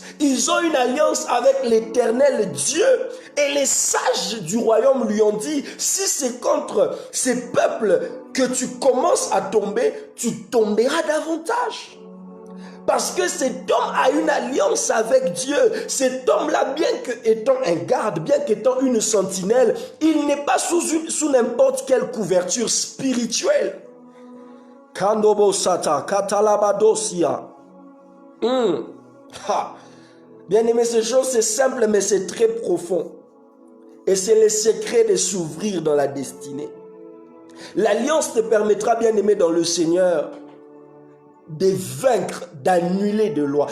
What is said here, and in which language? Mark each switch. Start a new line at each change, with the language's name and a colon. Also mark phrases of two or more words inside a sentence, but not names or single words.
French: Ils ont une alliance avec l'Éternel Dieu. Et les sages du royaume lui ont dit, si c'est contre ces peuples que tu commences à tomber, tu tomberas davantage. Parce que cet homme a une alliance avec Dieu. Cet homme-là, bien qu'étant un garde, bien qu'étant une sentinelle, il n'est pas sous n'importe quelle couverture spirituelle. Kandobo sata, katalabadosia. Bien aimé, ces choses, c'est simple, mais c'est très profond. Et c'est le secret de s'ouvrir dans la destinée. L'alliance te permettra, bien aimé dans le Seigneur, de vaincre, d'annuler des lois.